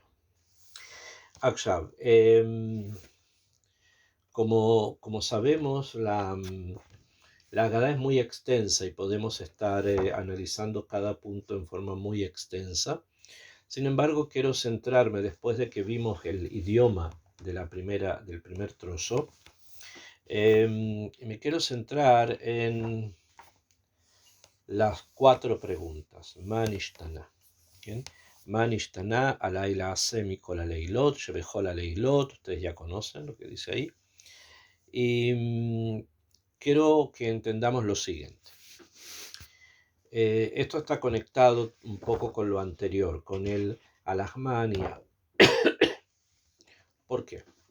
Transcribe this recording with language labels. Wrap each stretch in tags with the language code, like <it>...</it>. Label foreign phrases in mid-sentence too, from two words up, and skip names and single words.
<es>Akshav, como sabemos, la Haggadah es muy extensa y podemos estar analizando cada punto en forma muy extensa. Sin embargo, quiero centrarme, después de que vimos el idioma del primer trozo, me quiero centrar en las 4 preguntas. Manishtana.</es> <he>מה נשתנה הלילה מכל הלילות, שבכל הלילות.</he> <es>Ustedes ya conocen lo que dice ahí. Y quiero que entendamos lo siguiente. Esto está conectado un poco con lo anterior, con el alahmania. ¿Por qué?</es>